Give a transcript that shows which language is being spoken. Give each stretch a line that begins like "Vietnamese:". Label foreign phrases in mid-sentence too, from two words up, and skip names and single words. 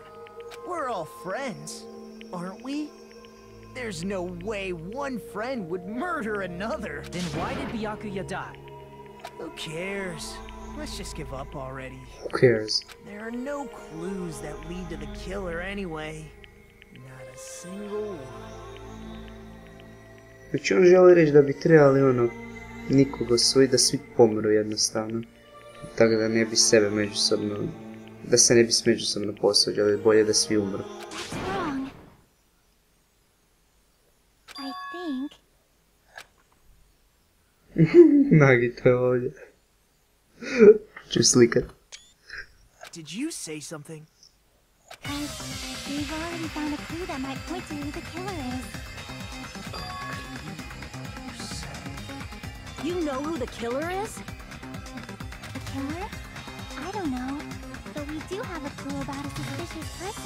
English: We're all friends, aren't we? There's no way one friend would murder another. Then why did Byakuya die? Who cares? Let's just give up already. Who cares? There are no clues that lead to the killer anyway. Not a single one.
Croatian: Znači on želi reći da bi trebali nikoga osvojiti, da svi pomru jednostavno. Tako da ne bi sebe međusobno, da se ne bi međusobno posvađali, bolje da svi umru.
English: I think...
Croatian: Nagito je ovdje. Ću slikat.
English: did you say something? We've already found a clue that might point to who the killer is. You know who the killer is? The killer? I don't know. But we do have a clue about a suspicious person.